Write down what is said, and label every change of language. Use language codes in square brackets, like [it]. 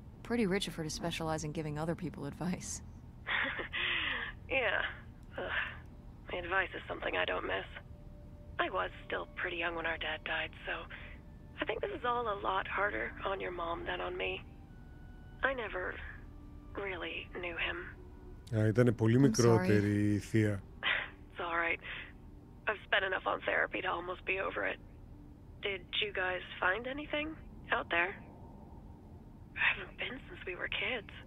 [en] Pretty rich of her to specialize in giving other people advice. Yeah. Ugh. Advice is something I don't miss. I was still pretty young when our dad died, so I think this is all a lot harder on your mom than on me. I never really knew him. [el] Ήταν πολύ μικρότερη η θεία. [en] It's all right. I've spent enough on therapy to almost be over it. Did you guys find anything out there? I haven't been since we were kids.